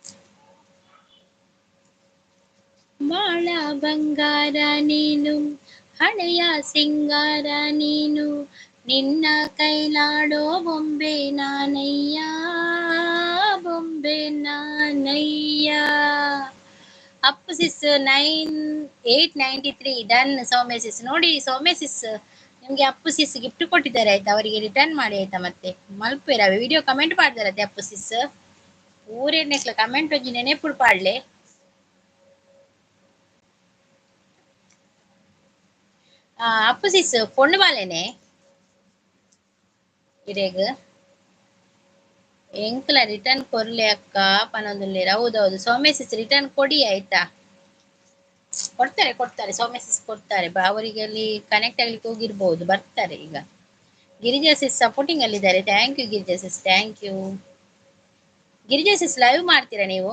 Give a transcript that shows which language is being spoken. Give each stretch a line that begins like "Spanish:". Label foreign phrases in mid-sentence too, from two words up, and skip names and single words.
Kannada: ಬಾಳ ಬಂಗಾರ ನೀನು ಹಳೆಯ ಸಿಂಗಾರ ನೀನು ನಿನ್ನ ಕೈಲಾಡೋ ಬೊಂಬೆ ನಾನಯ್ಯ ಬೊಂಬೆ ನಾನಯ್ಯ. ಅಪ್ಪು ಸಿಸ್ 893 ಡನ್. ಸೌಮ್ಯ ಸಿಸ್ ನೋಡಿ, ಸೌಮ್ಯ ಸಿಸ್ ನಿಮ್ಗೆ ಅಪ್ಪು ಸಿಸ್ ಗಿಫ್ಟ್ ಕೊಟ್ಟಿದ್ದಾರೆ ಆಯ್ತಾ, ಅವರಿಗೆ ರಿಟರ್ನ್ ಮಾಡಿ ಆಯ್ತಾ.
Tulu: ಮತ್ತೆ ಮಲ್ಪೇರ ವಿಡಿಯೋ ಕಮೆಂಟ್ ಮಾಡ್ದಾರತ್ತೆ ಅಪ್ಪು ಸಿಸ್ ಊರೇನೆಕ್ಲ ಕಮೆಂಟ್ ಒಂಜಿ ನೆನೆಪುಡು ಪಾಡ್ಲೆ. ಅಪ್ಪು ಸಿಸ್ ಪೊಣ್ಣು ಬಾಲೆನೆ ಇರೇಗ್ ಎಂಕ್ಲ ರಿಟರ್ನ್ ಕೊರ್ಲೆ ಅಕ್ಕ ಪನೊಂದುಲ್ಲೇರ.
Kannada: ಹೌದೌದು ಸೌಮ್ಯ ಸಿಸ್ ರಿಟರ್ನ್ ಕೊಡಿ ಆಯ್ತಾ. ಕೊಡ್ತಾರೆ ಕೊಡ್ತಾರೆ ಸೌಮ್ಯ ಸಿಸ್ ಕೊಡ್ತಾರೆ. ಅವರಿಗೆ ಅಲ್ಲಿ ಕನೆಕ್ಟ್ ಆಗ್ಲಿಕ್ಕೆ ಹೋಗಿರ್ಬೋದು, ಬರ್ತಾರೆ ಈಗ. ಗಿರಿಜಾ ಸಿಸ್ ಸಪೋರ್ಟಿಂಗ್ ಅಲ್ಲಿದ್ದಾರೆ.
English: thank you
Kannada: ಗಿರಿಜಾ ಸಿಸ್,
English: thank you.
Kannada: ಗಿರಿಜಾ ಸಿಸ್ ಲೈವ್ ಮಾಡ್ತೀರಾ ನೀವು?